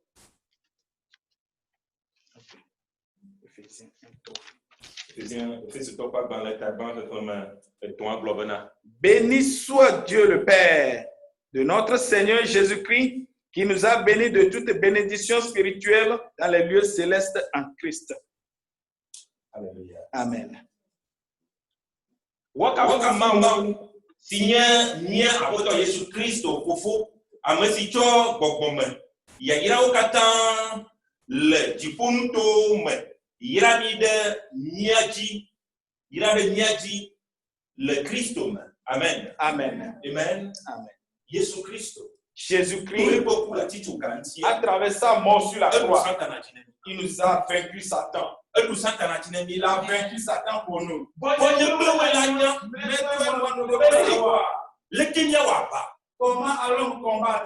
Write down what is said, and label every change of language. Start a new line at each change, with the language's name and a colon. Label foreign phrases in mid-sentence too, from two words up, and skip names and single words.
French: Béni soit Dieu le Père de notre Seigneur Jésus-Christ, qui nous a bénis de toute bénédiction spirituelle dans les lieux célestes en Christ. Alléluia. Amen.
Ewe: Jésus Christ amesicho gbɔgbɔme yayirawo katã le dziƒonuto me yra mi ɖe mía dzi le Kristo me.
French: Amen. Amen. Amen. Amen. Jésus Christ. Jésus-Christ, à travers sa mort sur la croix, il nous a vaincu Satan. Il a vaincu Satan pour nous. Comment allons-nous combattre?